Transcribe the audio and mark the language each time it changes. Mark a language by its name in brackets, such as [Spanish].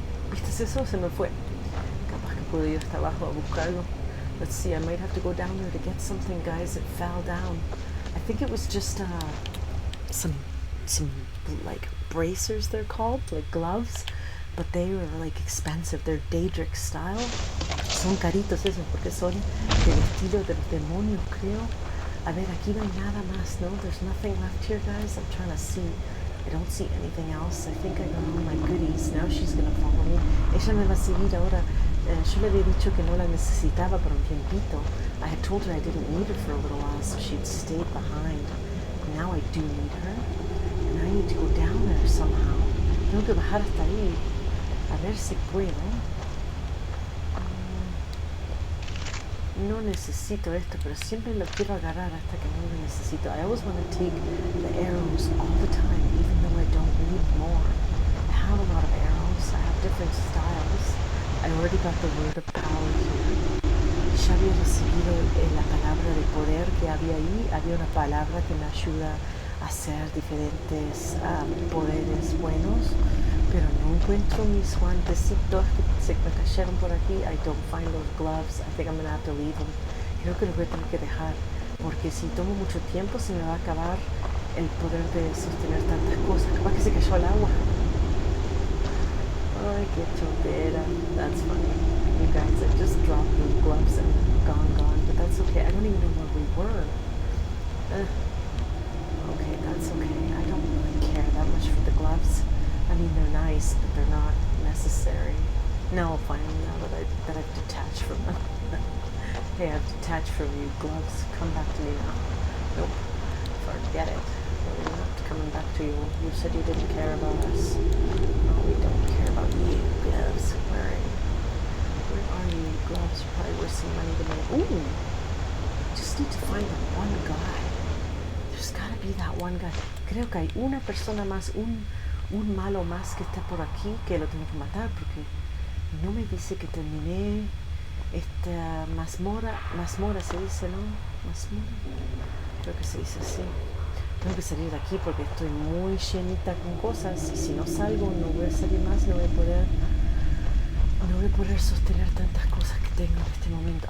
[Spanish] ¿Viste eso? Se me fue. Capaz que puedo ir hasta abajo a buscarlo. [English] Let's see, I might have to go down there to get something, guys. It fell down. I think it was just some like bracers, they're called, like gloves, but they were like expensive. They're Daedric style. [Spanish] Son caritos esos porque son del estilo de los demonios, creo. A ver, aquí no hay nada más, no? [English] There's nothing left here, guys. I'm trying to see. I don't see anything else. I think I got all my goodies. Now she's gonna follow me. [Spanish] Ella me va a seguir ahora. Yo le había dicho que no la necesitaba por un tiempito. [English] I had told her I didn't need her for a little while, so she'd stayed behind. Now I do need her, and I need to go down there somehow. [Spanish] Tengo que bajar hasta ahí. A ver si puedo. no necesito esto, pero siempre lo quiero agarrar hasta que no lo necesito. [English] I always want to take the arrows all the time, even though I don't need more. I have a lot of arrows. I have different styles. I already got the word of power here. [Spanish] Ya había recibido la palabra de poder que había ahí. Había una palabra que me ayuda a hacer diferentes poderes buenos. Pero no encuentro mis guantecitos que se me cayeron por aquí. [English] I don't find those gloves. I think I'm going to have to leave them. [Spanish] Creo que los voy a tener que dejar. Porque si tomo mucho tiempo se me va a acabar el poder de sostener tantas cosas. Capaz que se cayó al agua. Ay, qué chotera. [English] That's funny. You guys, I just dropped the gloves and gone. But that's okay. I don't even know where we were. Okay, that's okay. I don't really care that much for the gloves. I mean, they're nice, but they're not necessary. No, finally, now that I've detached from them. Hey, I've detached from you, gloves. Come back to me now. Nope. Forget it. We're not coming back to you. You said you didn't care about us. No, we don't care about you, gloves. Where are you, gloves? You're probably worth some money to me. Ooh! Just need to find that one guy. There's gotta be that one guy. [Spanish] Creo que hay una persona más, un malo más que está por aquí que lo tengo que matar porque no me dice que terminé esta mazmorra se dice, ¿no? Mazmorra, creo que se dice así. Tengo que salir de aquí porque estoy muy llenita con cosas y si no salgo no voy a salir más, no voy a poder sostener tantas cosas que tengo en este momento.